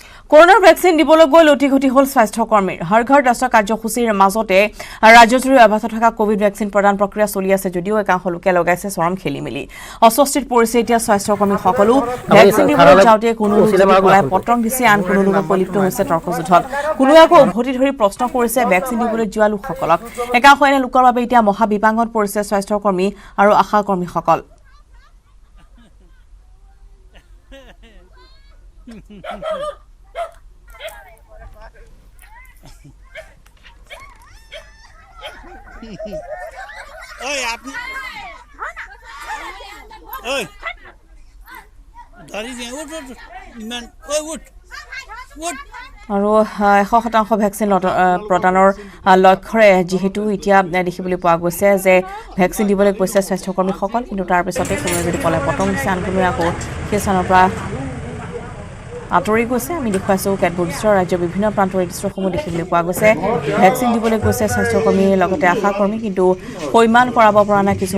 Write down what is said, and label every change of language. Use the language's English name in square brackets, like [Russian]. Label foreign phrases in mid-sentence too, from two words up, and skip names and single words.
[Assamese] কৰোনাৰ ভেকচিন দিবলৈ গৈ লুটি-ঘটি হ'ল স্বাস্থ্যকৰ্মীৰ [Hindi] हर घर दस्ता [Assamese] কাৰ্যসূচীৰ মাজতে ৰাজ্যজুৰি অব্যাহত থকা কোভিড ভেকচিন প্ৰদান প্ৰক্ৰিয়া চলি আছে যদিও একাংশ লোকে লগাইছে চৰম খেলিমেলি অস্বস্তিত পৰিছে এতিয়া স্বাস্থ্যকৰ্মীসকলো ভেকচিন দিবলৈ যাওঁতে কোনো লোকে পটং দিছে আন কোনো লোক লিপ্ত হৈছে তৰ্কযুদ্ধত কোনোৱে আকৌ উভতি ধৰি প্ৰশ্ন কৰিছে ভেকচিন দিবলৈ যোৱা লোকসকলক একাংশ এনে লোকৰ বাবে এতিয়া মহাবিপাঙত পৰিছে স্বাস্থ্যকৰ্মী আৰু আশাকৰ্মীসকল ओए आपने ओए दारी दे उठ उठ इमान ओए उठ उठ আৰু 100% ভেকচিন প্ৰদানৰ লক্ষ্যৰে যেহেতু এতিয়া দেখিবলৈ পোৱা গৈছে যে ভেকচিন দিবলৈ গৈছে স্বাস্থ্যকৰ্মীসকল কিন্তু তাৰ পিছতে কোনোৱে যদি কলে পটং দিছে আন কোনোৱে আকৌ সেই স্থানৰ পৰা আঁতৰি গৈছে আমি দেখুৱাইছোঁ কেতবোৰ দৃশ্য ৰাজ্যৰ বিভিন্ন প্ৰান্তৰ দৃশ্যসমূহ দেখিবলৈ পোৱা গৈছে ভেকচিন দিবলৈ গৈছে স্বাস্থ্যকৰ্মীৰ লগতে আশাকৰ্মী কিন্তু সৈমান কৰাব পৰা নাই কিছু